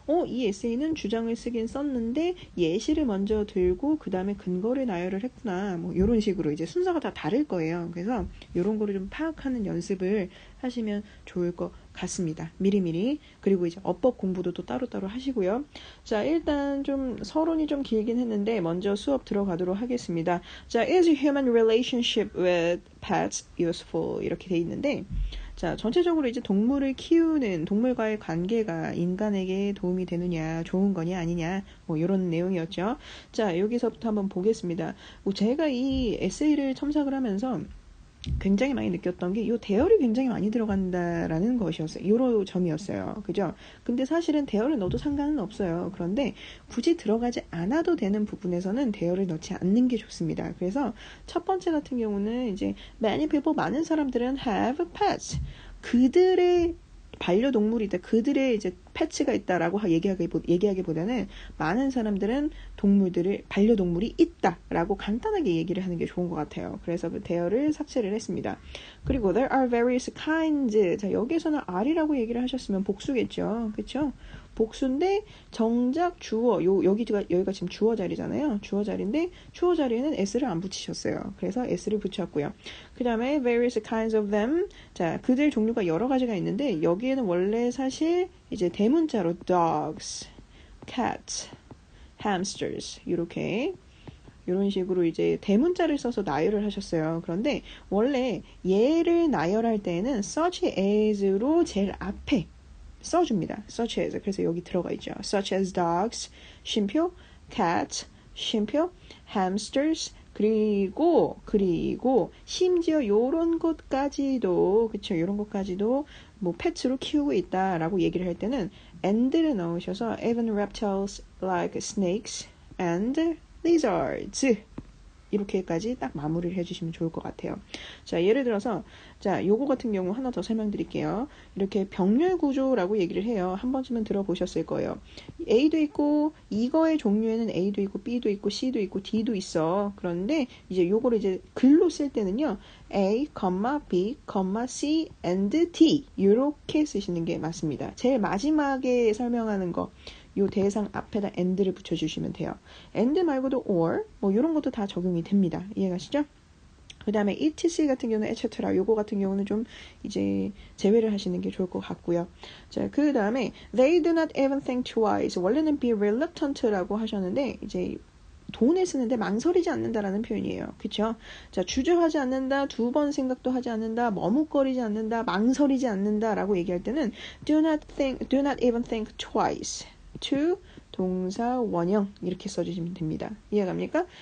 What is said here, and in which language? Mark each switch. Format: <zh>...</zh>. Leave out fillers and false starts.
<ko>이 에세이는 주장을 쓰긴 썼는데 예시를 먼저 들고 그 다음에 근거를 나열을 했구나. 뭐 이런 식으로 이제 순서가 다 다를 거예요. 그래서 이런 거를 좀 파악하는 연습을 하시면 좋을 것 같습니다. 미리미리. 그리고 이제 어법 공부도 또 따로따로 하시고요. 자, 일단 좀 서론이 좀 길긴 했는데 먼저 수업 들어가도록 하겠습니다.</ko> <en>자, is human relationship with pets useful?</en> <ko>이렇게 돼 있는데, 자, 전체적으로 이제 동물을 키우는 동물과의 관계가 인간에게 도움이 되느냐, 좋은 거냐 아니냐, 뭐 이런 내용이었죠. 자, 여기서부터 한번 보겠습니다. 제가 이 에세이를 첨삭을 하면서 굉장히 많이 느꼈던 게 이 대열이 굉장히 많이 들어간다라는 것이었어요. 요런 점이었어요. 그죠? 근데 사실은 대열을 넣어도 상관은 없어요. 그런데 굳이 들어가지 않아도 되는 부분에서는 대열을 넣지 않는 게 좋습니다. 그래서 첫 번째 같은 경우는 이제</ko> <en>many people,</en> <ko>많은 사람들은</ko> <en>have pets.</en> <ko>그들의 반려동물이 있다. 그들의 이제 패치가 있다라고 얘기하기보다는 많은 사람들은 반려동물이 있다라고 간단하게 얘기를 하는 게 좋은 것 같아요. 그래서 그 대어를 삭제를 했습니다.</ko> <en>그리고 there are various kinds.</en> <ko>자, 여기서는 are이라고 얘기를 하셨으면 복수겠죠. 그렇죠? 복수인데 정작 주어 여기가 지금 주어 자리잖아요. 주어 자리인데 주어 자리에는 s를 안 붙이셨어요. 그래서 s를 붙였고요.</ko> <en>그 다음에 various kinds of them.</en> <ko>자, 그들 종류가 여러 가지가 있는데 여기에는 원래 사실 이제 대문자로 dogs, cats, hamsters 이렇게 이런 식으로 이제 대문자를 써서 나열을 하셨어요. 그런데 원래 얘를 나열할 때에는 such as로 제일 앞에 써줍니다.</ko> <en>such as.</en> <ko>그래서 여기 들어가 있죠.</ko> <en>such as dogs,</en> <ko>쉼표, cats, 쉼표, hamsters, 그리고 심지어 요런 것까지도 그쵸, 요런 것까지도 뭐 펫으로 키우고 있다라고 얘기를 할 때는 and를 넣으셔서</ko> <en>even reptiles like snakes and lizards</en> <ko>이렇게까지 딱 마무리를 해주시면 좋을 것 같아요. 자, 예를 들어서 자, 요거 같은 경우 하나 더 설명드릴게요. 이렇게 병렬 구조라고 얘기를 해요. 한 번쯤은 들어보셨을 거예요. A도 있고 이거의 종류에는 A도 있고 B도 있고 C도 있고 D도 있어. 그런데 이제 요거를 이제 글로 쓸 때는요. A, B, C, and D 이렇게 쓰시는 게 맞습니다. 제일 마지막에 설명하는 거 요 대상 앞에다 and를 붙여주시면 돼요. and 말고도 or 뭐 이런 것도 다 적용이 됩니다. 이해가시죠? 그 다음에 etc 같은 경우는 etc 요거 같은 경우는 좀 이제 제외를 하시는 게 좋을 것 같고요. 자, 그 다음에</ko> <en>they do not even think twice.</en> <ko>원래는 be reluctant라고 하셨는데 이제 돈을 쓰는데 망설이지 않는다라는 표현이에요. 그쵸? 자, 주저하지 않는다, 두 번 생각도 하지 않는다, 머뭇거리지 않는다, 망설이지 않는다라고 얘기할 때는</ko> <en>do not even think twice.</en> <ko>to 동사 원형 이렇게 써주시면 됩니다. 이해갑니까?</ko>